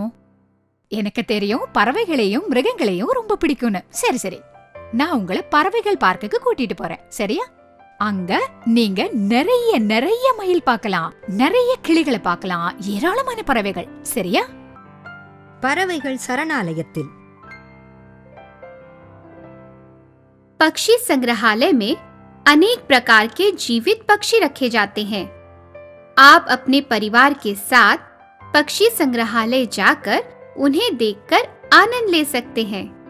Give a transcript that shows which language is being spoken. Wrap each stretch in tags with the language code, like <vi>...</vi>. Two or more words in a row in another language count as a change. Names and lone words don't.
<ta>எனக்கு தெரியும் பறவைகளையும் மிருகங்களையும் ரொம்ப பிடிக்கும்னு. சரி சரி, நான் உங்களை பறவைகள் பார்க்குக்கு கூட்டிட்டு போறேன், சரியா? அங்க நீங்க நிறைய நிறைய மயில் பார்க்கலாம், நிறைய கிளிகளை பார்க்கலாம், ஏராளமான பறவைகள், சரியா? பறவைகள் சரணாலயத்தில்</ta> <hi>पक्षी संग्रहालय में अनेक प्रकार के जीवित पक्षी रखे जाते हैं। आप अपने परिवार के साथ पक्षी संग्रहालय जाकर उन्हें देखकर आनंद ले सकते हैं।</hi>